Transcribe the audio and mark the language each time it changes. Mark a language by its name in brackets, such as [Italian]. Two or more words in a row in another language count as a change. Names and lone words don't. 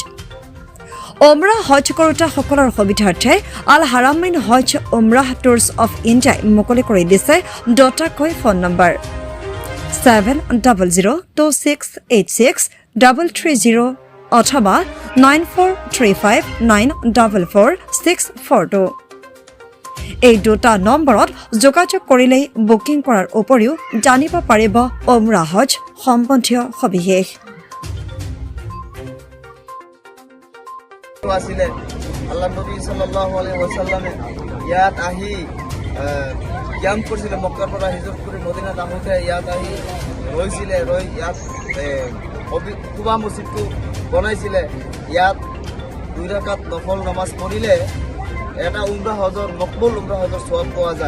[Assamese] ওমৰা হজ কৰোঁতাসকলৰ সুবিধাৰ্থে আল হাৰামাইন হজ ওমৰাহ টুৰছ অফ ইণ্ডিয়াই মুকলি কৰি দিছে দুটাকৈ ফোন নম্বৰ 7002686330 অথবা 9435944642। এই দুটা নম্বৰত যোগাযোগ কৰিলেই বুকিং কৰাৰ উপৰিও জানিব পাৰিব ওমৰা হজ সম্বন্ধীয় সবিশেষ। আছিলে আল্লাহ নবী [Arabic] صلى الله عليه وسلم [Assamese] ইয়াত আহি ক্যাম্প কৰিছিলে, মক্কাৰ পৰা হিজৰত কৰি মদিনাত আহোঁতে ইয়াত আহি ৰৈছিলে, ইয়াত কুবা মছজিদটো বনাইছিলে। ইয়াত 2 ৰাকাত নফল নামাজ পঢ়িলে এটা উমৰা হজৰ মকবুল উমৰা হজৰ সওয়াব পোৱা যায়।